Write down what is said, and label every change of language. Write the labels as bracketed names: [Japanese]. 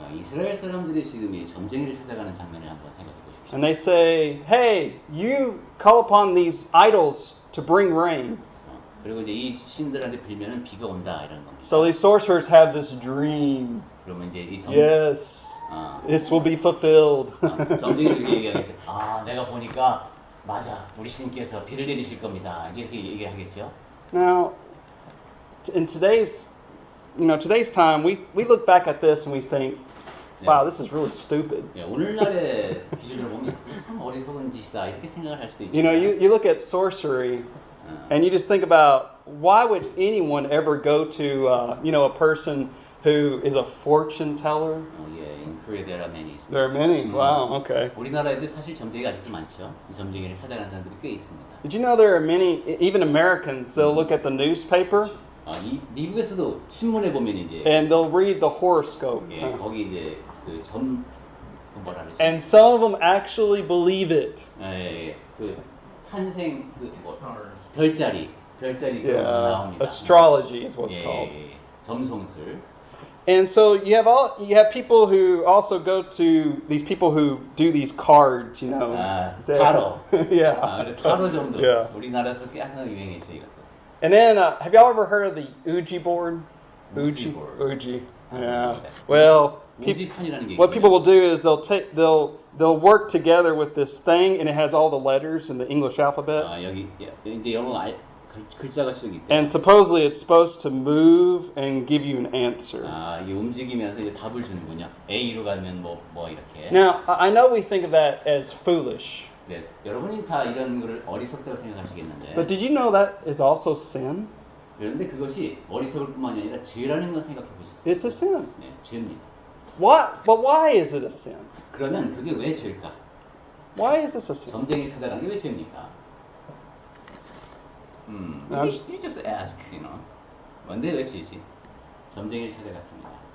[Korean] 이스라엘 사람들이 지금 이 점쟁이를 찾아가는 장면을 한번 생각해 보십시오. [English] And they say, "Hey, you call upon these idols to bring rain." [Korean] 그리고 이제 이 신들한테 빌면은 비가 온다 이런 겁니다. [English] So these sorcerers have this dream. [Korean] 그러면 이제 이 [English] Yes, this will be fulfilled. [Korean] 점쟁이들이 얘기하겠어요. 내가 보니까 맞아, 우리 신께서 비를 내리실 겁니다. 이렇게 얘기를 하겠죠. [English] Now, in today's time, we look back at this and we think, wow, this is really stupid. [Korean] 오늘날의 기준으로 보면 참 어리석은 짓이다 이렇게 생각을 할 수도 있죠. [English] You look at sorcery. And you just think about, why would anyone ever go to, a person who is a fortune teller? In Korea there are many. There are many? Wow, okay. [Korean] 우리나라에도 사실 점쟁이가 아직도 많죠. 이 점쟁이를 찾아가는 사람들이 꽤 있습니다. [English] Did you know there are many, even Americans, they'll look at the newspaper. [Korean] 미국에서도 신문에 보면 이제. [English] And they'll read the horoscope. [Korean] 거기 이제 그 뭐라 그러지? [English] And some of them actually believe it. [Korean] 그 탄생 별자리 나옵니다. [English] Astrology is what's called. [Korean] 점성술. [English] And so you have people who also go to these people who do these cards, [Korean] 타로. 타로 정도. 우리나라에서 꽤 항상 유행했죠 이것도. [English] And then have y'all ever heard of the Ouija board? Ouija. Yeah. Well, what people will do is they'll work together with this thing, and it has all the letters in the English alphabet. [Korean] 여기 이제 영어 글자가 쭉 있대. [English] And supposedly it's supposed to move and give you an answer. [Korean] 이게 움직이면서 이제 답을 주는군요. A로 가면 뭐 이렇게. [English] Now, I know we think of that as foolish. [Korean] 네, 여러분이 다 이런 거를 어리석다고 생각하시겠는데. [English] But did you know that is also sin? [Korean] 그런데 그것이 어리석을 뿐만이 아니라 죄라는 걸 생각해 보셨어요? [English] It's a sin. [Korean] 네, 죄입니다. [English] But why is it a sin? [Korean] 그러면 그게 왜 죄일까? [English] Why is this a sin? [Korean] 점쟁이 찾아가는 게 왜 죄입니까? [English] You just ask, [Korean] 뭔데 왜 죄지? 점쟁이를 찾아갔습니다.